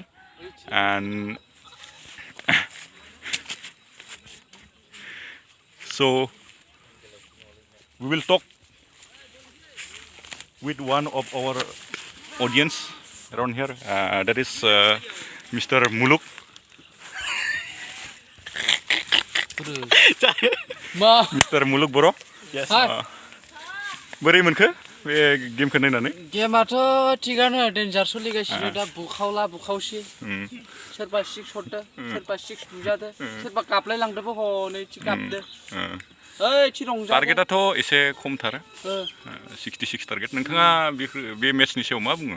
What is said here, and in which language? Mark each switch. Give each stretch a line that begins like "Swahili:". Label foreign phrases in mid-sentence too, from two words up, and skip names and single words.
English: And so we will talk with one of our audience around here, that is Mr. Muluk. Mr. Muluk Boro. Yes.
Bodo: बोरै मोनखो बे गेमखौ नायनानै? गेमाथ' थिगानो डेन्जार सोलिगासिनो दा बुखावला बुखावसि सोरबा सिक्स हरदो सोरबा सिक्स बुजादो सोरबा गाबलाय लांदोबो हनै थि गाबदो ओइ थि रंजादो टारगेटाथ' एसे खमथार 66 टारगेट नोंथाङा बे मेचनि सायाव मा बुङो?